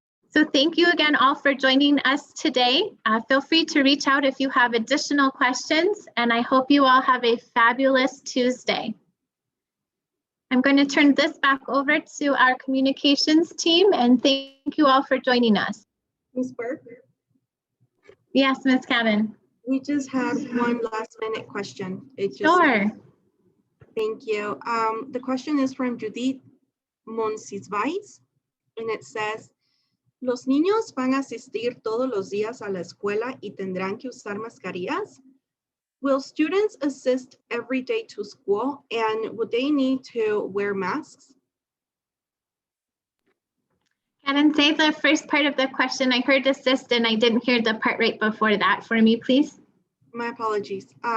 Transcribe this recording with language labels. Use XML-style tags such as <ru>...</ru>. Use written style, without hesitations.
<en>So thank you again all for joining us today. Feel free to reach out if you have additional questions, and I hope you all have a fabulous Tuesday. I'm going to turn this back over to our communications team, and thank you all for joining us. Ms. Burke? Yes, Ms. Kevin. We just have one last minute question. Sure. Thank you. The question is from Judith Monsisvais, and it says,</en> <es>¿los niños van a asistir todos los días a la escuela y tendrán que usar mascarillas?</es> <en>Will students assist every day to school and would they need to wear masks? Kevin, say the first part of the question. I heard assist and I didn't hear the part right before that for me, please. My apologies.</en>